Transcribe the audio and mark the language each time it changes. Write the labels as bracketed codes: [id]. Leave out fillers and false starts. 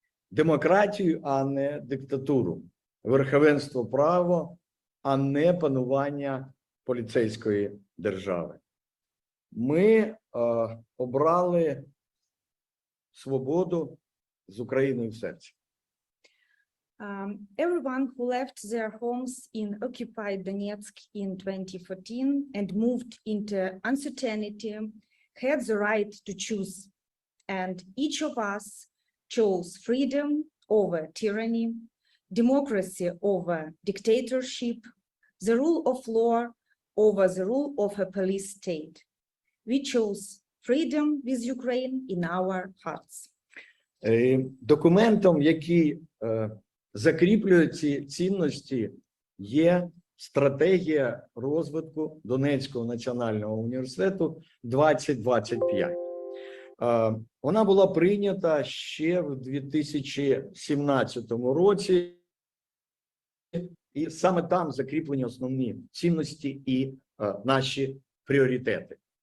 [uk] Демократію, а не диктатуру. Верховенство права, а не панування поліцейської держави. Ми обрали свободу з Україною в серці. [en] Everyone who left their homes in occupied Donetsk in 2014 and moved into uncertainty had the right to choose. And each of us chose freedom over tyranny, democracy over dictatorship, the rule of law over the rule of a police state. We chose freedom with Ukraine in our hearts. [uk] Документом, який закріплює ці цінності, є стратегія розвитку Донецького національного університету 2025. Вона була прийнята ще в 2017 році, і саме там закріплені основні цінності і наші пріоритети.